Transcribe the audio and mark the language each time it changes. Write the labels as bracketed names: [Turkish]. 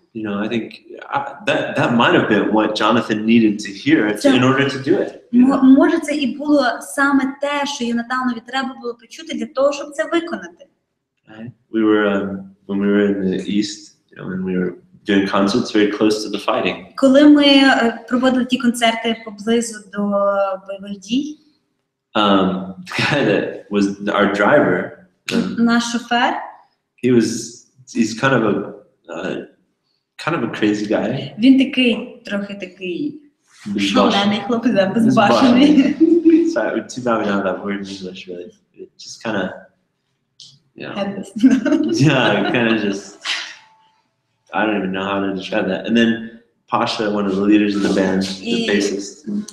[English] I think that might have been what Jonathan needed to hear in order to do it. [Ukrainian] Може, це і було саме те, що Йонатанові треба було почути для того, щоб це виконати. [English] Right? We were when we were in the East, when we were doing concerts very close to the fighting. [Ukrainian] Коли ми проводили ті концерти поблизу до бойових дій, [English] The guy that was our driver, [Ukrainian] наш шофер, [English] he's kind of a crazy guy. [Ukrainian] він трохи такий шалений хлопець, безбашений. [English] Sorry, too bad we don't have that word in English, really. It just kind of, yeah, kind of just, I don't even know how to describe that. And then Pasha, one of the leaders of the band, the bassist.